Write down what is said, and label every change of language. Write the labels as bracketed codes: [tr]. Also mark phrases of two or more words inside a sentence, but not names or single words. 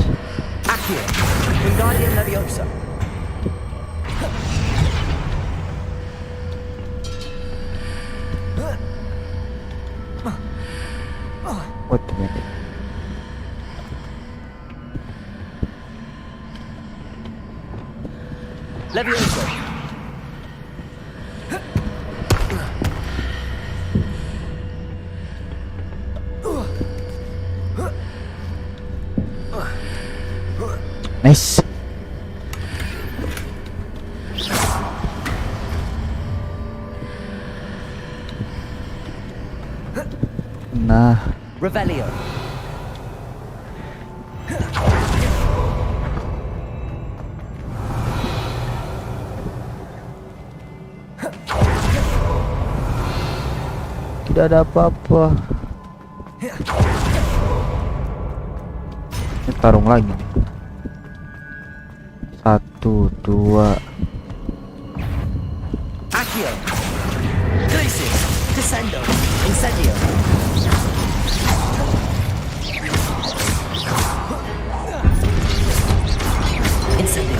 [la] Accio. Wingardium Leviosa. [en] What the minute? [la] Leviosa. [en] Nice. [id] Nah, [la] Revelio. [id] tidak ada apa-apa. Ini tarung lagi. 1, 2. [la] Accio. Glacius. Descendo. Incendio. Incendio.